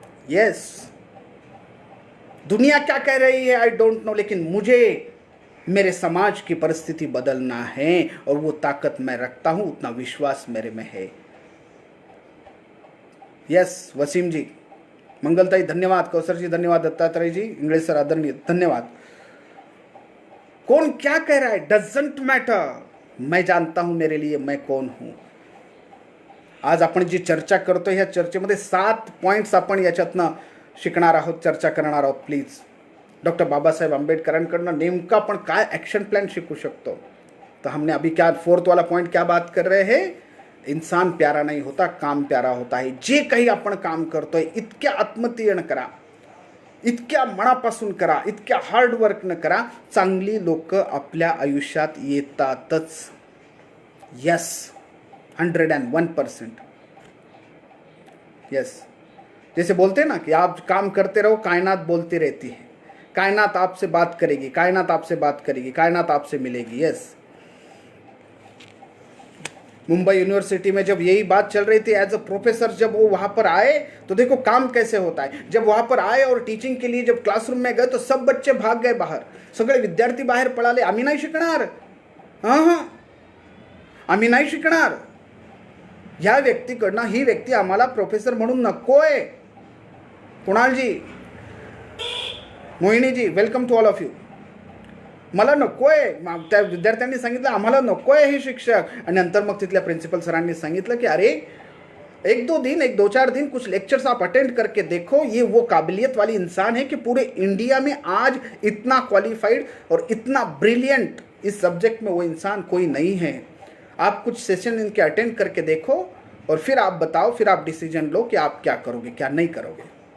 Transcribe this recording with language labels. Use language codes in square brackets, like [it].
[hi] Yes, दुनिया क्या कह रही है [en] I don't know, [hi] लेकिन मुझे मेरे समाज की परिस्थिति बदलना है और वो ताकत मैं रखता हूं, उतना विश्वास मेरे में है. यस, वसीम जी, मंगलताई धन्यवाद, कौसर जी धन्यवाद, दत्तात्रेय जी, इंग्लिश सर आदरणीय धन्यवाद. कौन क्या कह रहा है [en] doesn't matter, [hi] मैं जानता हूं मेरे लिए मैं कौन हूं. [mr] आज आपण जी चर्चा करतोय ह्या चर्चेमध्ये 7 पॉइंट्स आपण याच्यातनं शिकणार आहोत, चर्चा करणार आहोत. प्लीज, डॉक्टर बाबासाहेब आंबेडकरांकडनं नेमका आपण काय ॲक्शन प्लॅन शिकू शकतो. [hi] तो हमने अभी क्या 4th वाला पॉइंट क्या बात कर रहे हैं, इंसान प्यारा नहीं होता, काम प्यारा होता है. [mr] जे काही आपण काम करतोय इतक्या आत्मतीयन करा, इतक्या मनापासून करा, इतक्या हार्डवर्कनं करा, चांगली लोक आपल्या आयुष्यात येतातच. [hi] यस, 101%. यस, जैसे बोलते हैं ना कि आप काम करते रहो, कायनात बोलती रहती है, कायनात आपसे बात करेगी, कायनात आपसे बात करेगी, कायनात आपसे मिलेगी. यस, मुंबई यूनिवर्सिटी में जब यही बात चल रही थी, एज अ प्रोफेसर जब वो वहाँ पर आए तो देखो काम कैसे होता है. जब वहाँ पर आए और टीचिंग के लिए जब क्लासरूम में गए तो सब बच्चे भाग गए बाहर, [mr] सगळे विद्यार्थी बाहेर पळाले. आम्ही नाही शिकणार, हां, आम्ही नाही शिकणार. ह्या व्यक्तीकडनं, ही व्यक्ती आम्हाला प्रोफेसर म्हणून नकोय. कुणालजी, मोहिनीजी, [en] Welcome to all of you. [mr] मला नको आहे. त्या विद्यार्थ्यांनी सांगितलं आम्हाला नको आहे हे शिक्षक. आणि नंतर मग तिथल्या प्रिन्सिपल सरांनी सांगितलं की [hi] अरे 1-2 दिन कुछ लेक्चर्स आप अटेंड करके देखो, ये वो काबिलियत वाली इंसान है कि पूरे इंडिया में आज इतना क्वालिफाइड और इतना ब्रिलियंट इस सब्जेक्ट में वो इंसान कोई नहीं है. आप कुछ सेशन इनके अटेंड करके देखो और फिर आप बताओ, फिर आप डिसीजन लो कि आप क्या करोगे क्या नहीं करोगे.